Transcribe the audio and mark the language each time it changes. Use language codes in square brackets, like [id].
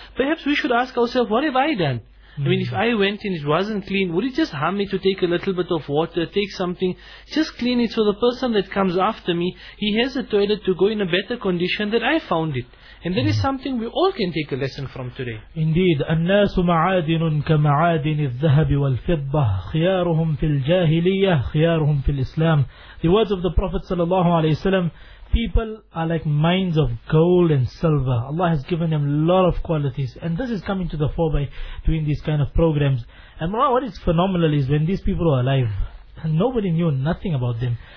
[en] Perhaps we should ask ourselves, what have I done? I mean, if I went and it wasn't clean, would it just harm me to take a little bit of water, take something, just clean it so the person that comes after me, he has a toilet to go in a better condition than I found it. And that is something we all can take a lesson from today. Indeed. [ar] الناس معادن كمعادن الذهب والفضة خيارهم في الجاهلية خيارهم في الإسلام. [en] The words of the Prophet sallallahu alayhi wa sallam, people are like mines of gold and silver. Allah has given them a lot of qualities. And this is coming to the fore by doing these kind of programs. And what is phenomenal is when these people were alive, nobody knew nothing about them.